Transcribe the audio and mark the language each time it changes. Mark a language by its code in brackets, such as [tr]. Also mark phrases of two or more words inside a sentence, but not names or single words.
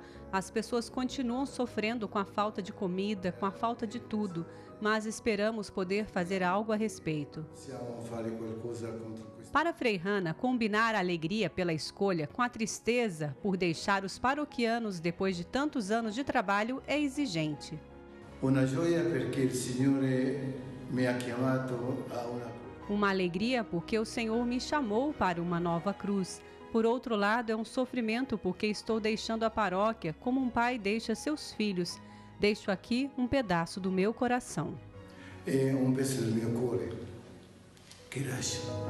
[pt] As pessoas continuam sofrendo com a falta de comida, com a falta de tudo, mas esperamos poder fazer algo a respeito. Para Frei Hannah, combinar a alegria pela escolha com a tristeza por deixar os paroquianos depois de tantos anos de trabalho é exigente. [it] Una gioia perché il Signore mi ha chiamato a una. [pt] Uma alegria porque o Senhor me chamou para uma nova cruz. Por outro lado, é um sofrimento porque estou deixando a paróquia como um pai deixa seus filhos. Deixo aqui um pedaço do meu coração. É um pedaço do meu cuore que lascio.